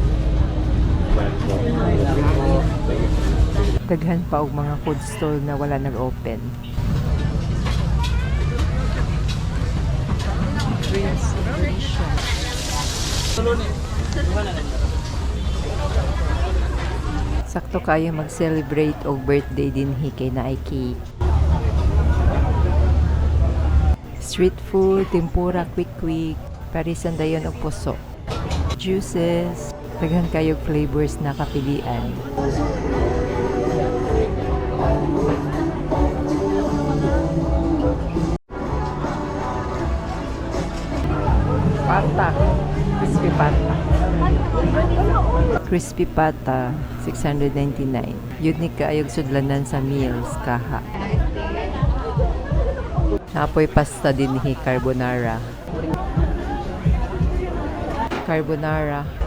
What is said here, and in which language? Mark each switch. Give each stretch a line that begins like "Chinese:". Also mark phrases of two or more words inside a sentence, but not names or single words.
Cebuano: Daghan pa og mga
English: food stall
Cebuano: na wala nag-open. Sakto kayo mag-celebrate og birthday din kay na ay cake.
English: Street food, tempura, quick.
Cebuano: Parisan dayon og puso. Juices, daghan kayog flavors na kapilian. Pata, crispy pata. Crispy pata, 699. Unique kaayog sudlanan sa meals kaha. Napoy pasta din carbonara. Carbonara.